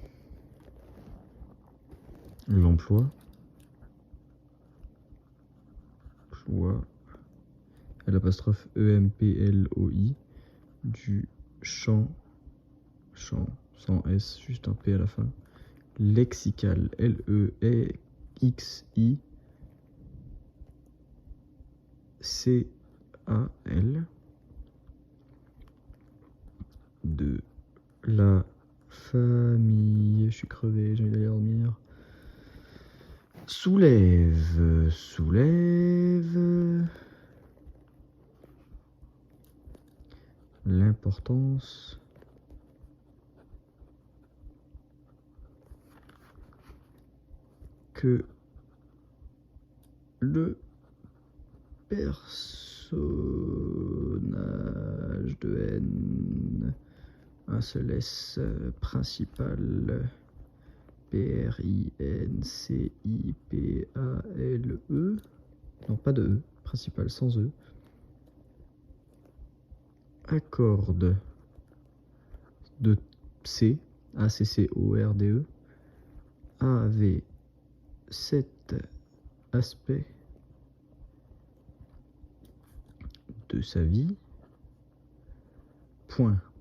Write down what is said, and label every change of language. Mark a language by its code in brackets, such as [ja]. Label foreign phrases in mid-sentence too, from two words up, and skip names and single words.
[fr] L'emploi. L'apostrophe E-M-P-L-O-I. Du champ. Champ. Sans S, juste un P à la fin. Lexical. L-E-X-I-C-A-L. De la famille. Je suis crevé, j'ai envie d'aller dormir. Soulève. L'importance que le personnage de N, un seul S principal, P-R-I-N-C-I-P-A-L-E, non pas de E, principal sans E, accorde de C, A-C-C-O-R-D-E, avait cet aspect de sa vie, point.